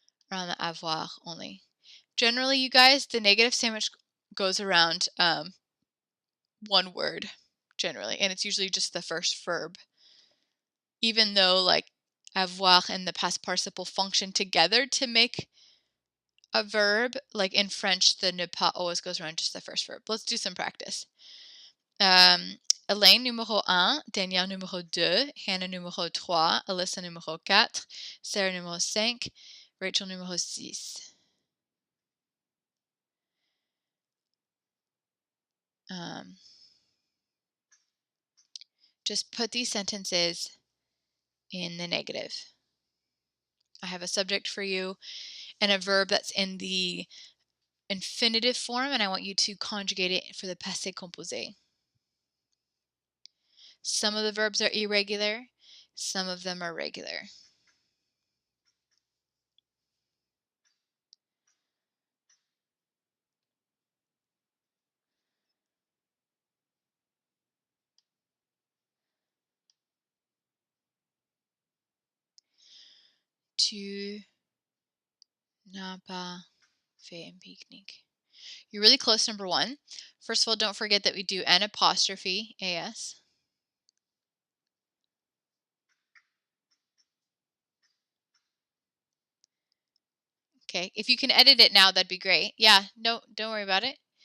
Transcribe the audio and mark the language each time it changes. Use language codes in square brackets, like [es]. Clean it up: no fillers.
[en] Around the avoir only. Generally, you guys, the negative sandwich goes around one word, generally, and it's usually just the first verb. Even though like avoir and the past participle function together to make a verb, like in French, the ne pas always goes around just the first verb. Let's do some practice. [fr] Elaine numéro 1, Danielle numéro 2, Hannah numéro 3, Alyssa numéro 4, Sarah numéro 5, Rachel numéro 6. [en] Just put these sentences in the negative. I have a subject for you and a verb that's in the infinitive form, and I want you to conjugate it for the passé composé. Some of the verbs are irregular, some of them are regular. [fr] Tu n'as pas fait un pique-nique. [en] You're really close, number one. First of all, don't forget that we do an apostrophe, AS. Okay, if you can edit it now, that'd be great. Yeah, no, don't worry about it.